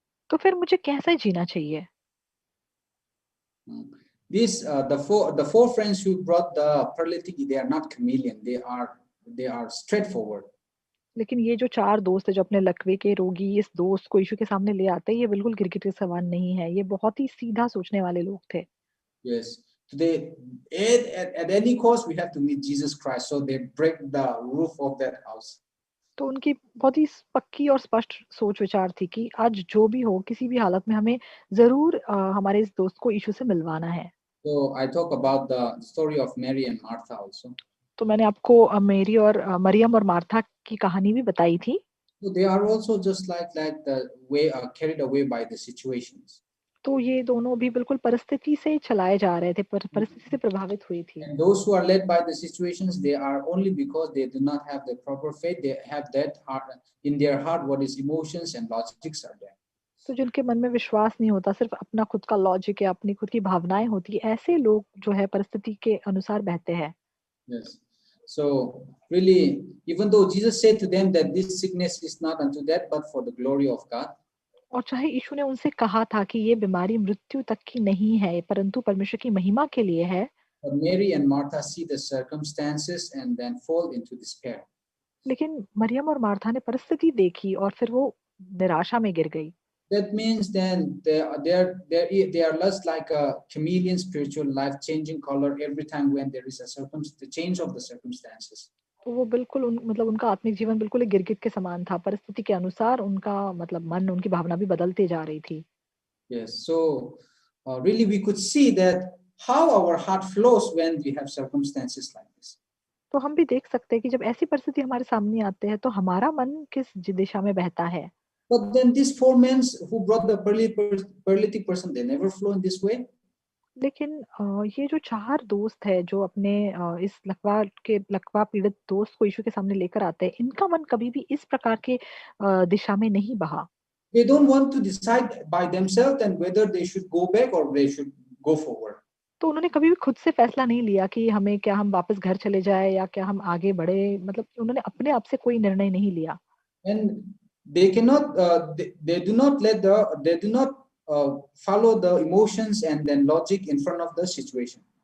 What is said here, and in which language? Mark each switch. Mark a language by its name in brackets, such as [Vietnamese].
[Hindi] तो फिर मुझे कैसे जीना चाहिए? [English] The four friends who brought the paralytic, they are not chameleon. They are straightforward. [Hindi] लेकिन ये जो 4 दोस्त है जो अपने लकवे के रोगी इस दोस्त को यीशु के सामने ले आते हैं, ये बिल्कुल गिरगिट के समान नहीं है। ये बहुत ही सीधा सोचने वाले लोग थे। [English] Yes. Today, at any cost, we have to meet Jesus Christ. So they break the roof of that house. [Hindi] तो उनकी बहुत ही पक्की और स्पष्ट सोच विचार थी कि आज जो भी हो, किसी भी हालत में हमें जरूर हमारे इस दोस्त को यीशु से मिलवाना है। [English] So I talk about the story of Mary and Martha also. [Hindi] तो मैंने आपको मेरी और मरियम और मार्था की कहानी भी बताई थी। [English] So they are also just like the way carried away by the situations. [Hindi] तो ये दोनों भी बिल्कुल परिस्थिति से चलाए जा रहे थे, परिस्थिति से प्रभावित हुई थी। [English] And those who are led by the situations, they are only because they do not have the proper faith. They have that heart in their heart, what is emotions and logics are there. [Hindi] तो जिनके मन में विश्वास नहीं होता, सिर्फ अपना खुद का लॉजिक या अपनी खुद की भावनाएं होती, ऐसे लोग जो है परिस्थिति के अनुसार बहते हैं। [English] Yes. So really, even though Jesus said to them that this sickness is not unto death, but for the glory of God. [Hindi] और चाहे यीशु ने उनसे कहा था कि ये बीमारी मृत्यु तक की नहीं है, परंतु परमेश्वर की महिमा के लिए है, [English] But Mary and Martha see the circumstances and then fall into despair. [Hindi] लेकिन मरियम और मार्था ने परिस्थिति देखी और फिर वो निराशा में गिर गई। [English] That means then they are less like a chameleon spiritual life, changing color every time when there is the change of the circumstances. [Hindi] तो वो बिल्कुल मतलब उनका आत्मिक जीवन बिल्कुल एक गिरगिट के समान था। परिस्थिति के अनुसार उनका मतलब मन, उनकी भावना भी बदलते जा रही थी। [English] Yes, so really we could see that how our heart flows when we have circumstances like this. [Hindi] तो हम भी देख सकते हैं कि जब ऐसी परिस्थिति हमारे सामने आते हैं तो हमारा मन किस दिशा में बहता है। [English] But then these 4 men who brought the paralytic person, they never flow in this way. [Hindi] लेकिन ये जो 4 दोस्त है जो अपने इस लकवा पीड़ित दोस्त को यीशु के सामने लेकर आते हैं, इनका मन कभी भी इस प्रकार के दिशा में नहीं बहा। [English] They don't want to decide by themselves and whether they should go back or they should go forward. [Hindi] तो उन्होंने कभी भी खुद से फैसला नहीं लिया कि हम वापस घर चले जाए या क्या हम आगे बढ़े, मतलब उन्होंने अपने आप से कोई निर्णय नहीं लिया। [English] And they cannot they do not follow the emotions and then logic in front of the situation.